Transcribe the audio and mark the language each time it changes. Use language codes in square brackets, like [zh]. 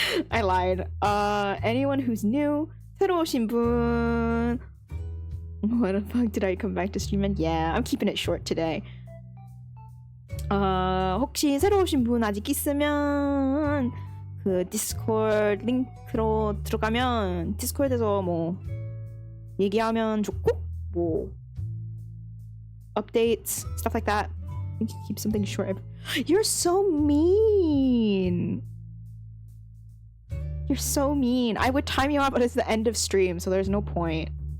[en] I lied. Anyone who's new, [ko] 새로 오신 분. [en] What the fuck did I come back to stream? Yeah, I'm keeping it short today. [ko] 혹시 새로 오신 분 아직 있으면 그 디스코드 링크로 들어가면 디스코드에서 뭐 얘기하면 좋고 뭐 [en] updates, stuff like that. You can keep something short. You're so mean. You're so mean. I would time you out, but it's the end of stream, so there's no point.